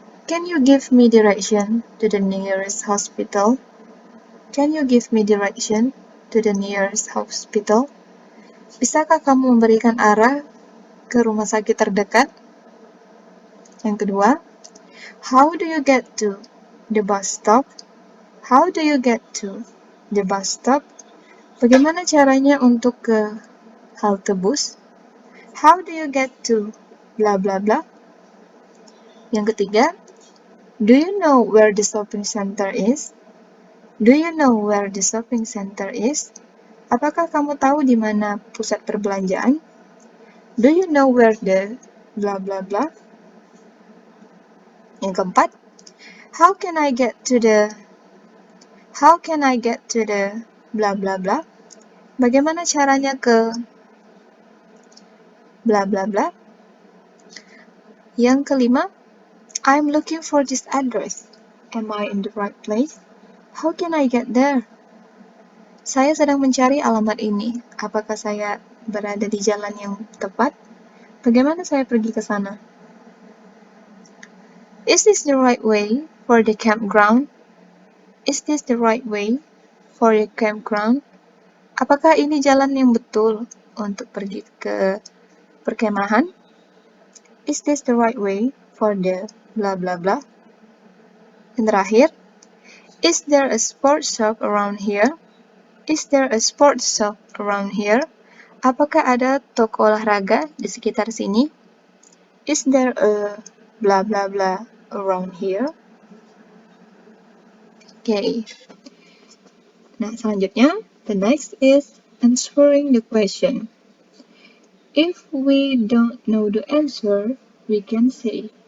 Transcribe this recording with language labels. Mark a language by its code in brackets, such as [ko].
[en] Can you give me direction to the nearest hospital? Can you give me direction to the nearest hospital? [id] Bisakah kamu memberikan arah ke rumah sakit terdekat? Yang kedua, [en] how do you get to the bus stop? How do you get to the bus stop? [id] Bagaimana caranya untuk ke halte bus? [en] How do you get to bla bla bla? [id] Yang ketiga, [en] do you know where the shopping center is? Do you know where the shopping center is? [id] Apakah kamu tahu di mana pusat perbelanjaan? [en] Do you know where the bla bla bla? [id] Yang keempat, [en] how can I get to the bla bla bla? [id] Bagaimana caranya ke bla bla bla? Yang kelima, [en] I'm looking for this address. Am I in the right place? How can I get there? [id] Saya sedang mencari alamat ini. Apakah saya berada di jalan yang tepat? Bagaimana saya pergi ke sana? [en] Is this the right way for the campground? Is this the right way for the campground? [id] Apakah ini jalan yang betul untuk pergi ke perkemahan? [en] Is this the right way for the bla bla bla? [id] Yang terakhir, [en] is there a sports shop around here? Is there a sports shop around here? [id] Apakah ada toko olahraga di sekitar sini? [en] Is there a bla bla bla around here? Okay. [id] Nah, selanjutnya, [en] the next is answering the question. If we don't know the answer, we can say.